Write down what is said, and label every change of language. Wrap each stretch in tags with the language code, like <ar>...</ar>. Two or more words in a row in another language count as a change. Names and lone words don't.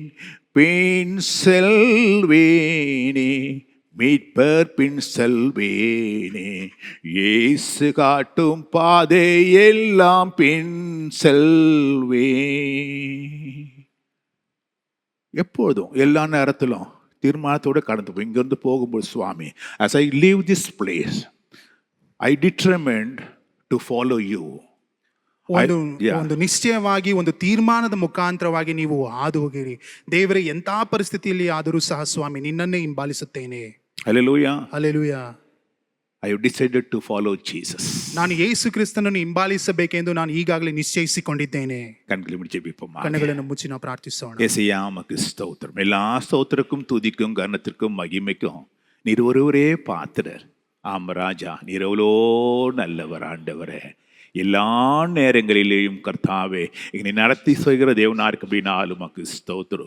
<ta>பின் செல்வேனே மீட்பர் பின் செல்வேனே இயேசு காட்டும் பாதை எல்லாம் பின் செல்வேன். எப்போதும் எல்லா நேரத்திலும் தீர்மானத்தோடு கடந்து போய் இங்கிருந்து போகும்போது சுவாமி,</ta> <en>as I leave this place, I determined to follow you.</en> <kn>ಒಂದು ನಿಶ್ಚಯವಾಗಿ ಒಂದು ತೀರ್ಮಾನದ ಮುಖಾಂತರವಾಗಿ ನೀವು ಹಾದು ಹೋಗಿರಿ. ದೇವರೇ, ಎಂಥ ಪರಿಸ್ಥಿತಿಯಲ್ಲಿ ಆದರೂ ಸಹ ಸ್ವಾಮಿ ನಿನ್ನನ್ನೇ ಹಿಂಬಾಲಿಸುತ್ತೇನೆ.</kn> <en>Hallelujah.</en> <kn>ಹಲ್ಲೆಲೂಯಾ.</kn> <en>I have decided to follow Jesus.</en> <kn>ನಾನು ಯೇಸು ಕ್ರಿಸ್ತನನ್ನು ಹಿಂಬಾಲಿಸಬೇಕೆಂದು ನಾನು ಈಗಾಗಲೇ ನಿಶ್ಚಯಿಸಿಕೊಂಡಿದ್ದೇನೆ.</kn> <ta>கண்களை முடிச்சு ஜெபிப்போமா.</ta> <kn>ಕಣ್ಣುಗಳನ್ನು ಮುಚ್ಚಿ ನಾವು ಪ್ರಾರ್ಥಿಸೋಣ.</kn> <ta>ஏசையா, உமக்கு ஸ்தோத்திரம். எல்லா ஸ்தோத்திரக்கும் துதிக்கும் கனத்திற்கும் மகிமைக்கும் நீர் ஒருவரே பாத்திரர். ஆம் ராஜா, நீர் எவ்வளோ நல்லவர் ஆண்டவரே. எல்லா நேரங்களிலேயும் கர்த்தாவே எங்களை நடத்தி செய்கிற தேவனாருக்கு அப்படின்னாலும் உமக்கு ஸ்தோத்திரம்.</ta>